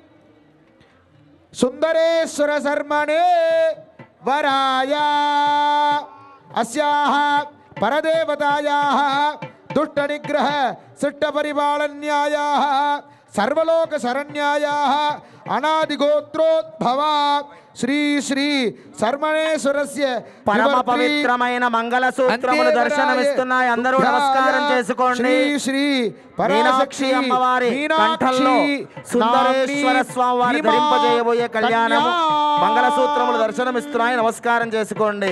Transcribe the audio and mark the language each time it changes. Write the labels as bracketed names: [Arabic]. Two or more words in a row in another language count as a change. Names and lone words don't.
[Sanskrit] सुंदरेश्वर शर्मणे वराय अस्याः परदेवतायाः दुष्ट निग्रह शिष्ट परिपालन्यायाः सर्वलोक शरण्यायाः अनादिगोत्रोद्भवा श्री श्री शर्मणेश्वरस्य [Telugu] పరమ పవిత్రమైన మంగళ సూత్రములు దర్శనమిస్తున్నాయి. అందరూ నమస్కారం చేసుకోండి. శ్రీ శ్రీ మీనాక్షి అమ్మవారి కంఠంలో సుందరేశ్వర స్వామి వారి ధరింపజేయబోయే కళ్యాణము మంగళ సూత్రములు దర్శనమిస్తున్నాయి. నమస్కారం చేసుకోండి.